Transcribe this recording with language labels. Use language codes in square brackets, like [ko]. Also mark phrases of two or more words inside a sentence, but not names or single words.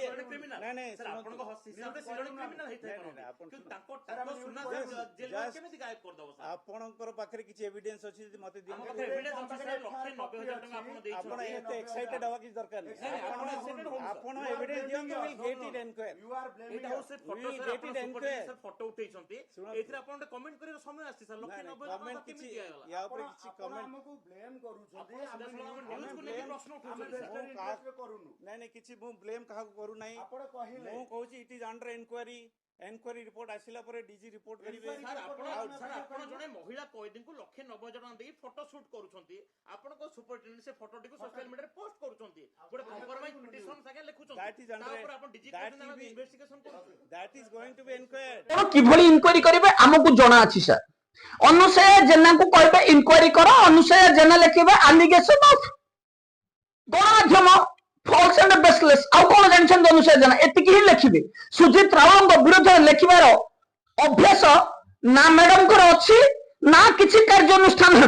[or] କ୍ରିମିନାଲ ନାଇଁ ନାଇଁ ସାର୍ ଆପଣଙ୍କ ହିସାବରେ ସେ ଜଣେ କ୍ରିମିନାଲ ହେଇଥାଏ କିନ୍ତୁ ତାଙ୍କ ସୁନା ଜେଲ କେମିତି ଗାୟବ କରିଦବ ସାର୍? ଆପଣଙ୍କର ପାଖରେ କିଛି ଏଭିଡେନ୍ସ ଅଛି ଯଦି ମତେ ଆମ ଦିଅନ୍ତୁ। ପାଖରେ ଏଭିଡେନ୍ସ ଅଛି ସାର୍ 1,90,000 ଟଙ୍କା ଆପଣ ଆପଣ ଦେଇଛନ୍ତି। ଏତେ ଏକ୍ସାଇଟେଡ ହବା କିଛି ଦରକାର ନାହିଁ। ଆପଣ excited ହୁଅନ୍ତୁ, sir. ଆପଣ ଏଭିଡେନ୍ସ ଦିଅନ୍ତୁ, [en] we'll get it inquired. You are blaming [or] ଏଇଟା ହଉଛି ଫଟୋ We ସାର୍, get ଆପଣ it ସୁପରିଟେଣ୍ଡେଣ୍ଟ inquired. ସାର୍ ଫଟୋ ଉଠେଇଛନ୍ତି, ଶୁଣନ୍ତୁ। ଏଇଥିରେ ଆପଣ ଗୋଟେ କମେଣ୍ଟ କରିବାର ସମୟ ଆସିଛି ସାର୍। 1,90,000 କମେଣ୍ଟ ଟଙ୍କା କିଛି କେମିତି ଦିଆଗଲା? ୟା ଉପରେ ଆପଣ କିଛି ଆପଣ କମେଣ୍ଟ ଆମକୁ ବ୍ଲେମ କରୁଛନ୍ତି। ଆପଣ ଆମେ ସିଧାସଳଖ ଆମେ ନ୍ୟୁଜକୁ ନେଇକି blame- ପ୍ରଶ୍ନ ଆମେ ଉଠଉଛନ୍ତି ବେଷ୍ଟ ସାର୍। ଇଣ୍ଟରେଷ୍ଟରେ କରୁନୁ। ନାଇଁ ନାଇଁ କିଛି ମୁଁ ବ୍ଲେମ କାହାକୁ କରୁନାହିଁ। ଆପଣ କହିଲେ ମୁଁ କହୁଛି [en] it is under enquiry. enquiry report [or] ଆସିଲା ପରେ [en] DG report [or] କରିବେ। Inquiry- ସାର୍ ଆମେ ସାର୍ ଆପଣ ଜଣେ ମହିଳା କଏଦୀଙ୍କୁ 1,90,000 ଟଙ୍କା ଦେଇ [en] photo shoot [or] କରୁଛନ୍ତି, ଆପଣଙ୍କ ସୁପରିଟେଣ୍ଡେଣ୍ଟ ସେ ଫଟୋଟିକୁ [en] social media post [or] କରୁଛନ୍ତି, ଗୋଟେ [en] compromise petition [or] ସାଙ୍ଗେ ଲେଖୁଛନ୍ତି, [en] That is [or] ତା under- ଉପରେ ଆପଣ ଡିଜି that କହୁଛନ୍ତି will ଆମେ be- ଇନଭେଷ୍ଟିଗେସନ କରୁଛୁ। [en] That is going to be inquired. [or] ଆପଣ କିଭଳି ଇନକ୍ୱାରି କରିବେ ଆମକୁ ଜଣା ଅଛି ସାର୍। ଅନୁସୟା ଜେନାଙ୍କୁ କହିବେ ଇନକ୍ୱାରି କର, ଅନୁସୟା ଜେନା ଲେଖିବେ [en] allegation of [or] ଗଣମାଧ୍ୟମ [en] false and baseless. [or] ଆଉ କଣ ଜାଣିଛନ୍ତି ଅନୁସୟା ଜେନା? ଏତିକି ହିଁ ଲେଖିବେ। ସୁଜିତ ରାଉଳଙ୍କ ବିରୋଧରେ ଲେଖିବାର ଅଭ୍ୟାସ ନା ମ୍ୟାଡମଙ୍କର ଅଛି ନା କିଛି କାର୍ଯ୍ୟାନୁଷ୍ଠାନ ହେବ।